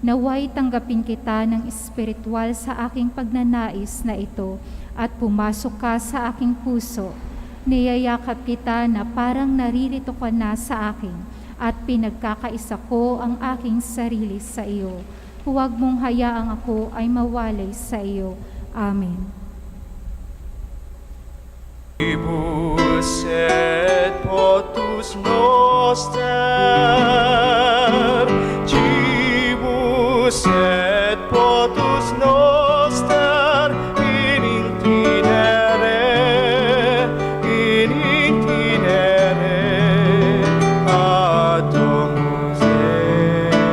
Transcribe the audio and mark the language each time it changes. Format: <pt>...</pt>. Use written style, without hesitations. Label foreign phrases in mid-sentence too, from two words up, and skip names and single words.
<tl>Naway tanggapin kita ng espiritual sa aking pagnanais na ito at pumasok ka sa aking puso. Niyayakap kita na parang naririto ka na sa akin at pinagkakaisa ko ang aking sarili sa iyo. Huwag mong hayaang ako ay mawalay sa iyo. Amen.</tl> <la>Ibus et potus noster, Cibus et potus noster, in intinere ad Domus Dei.</la>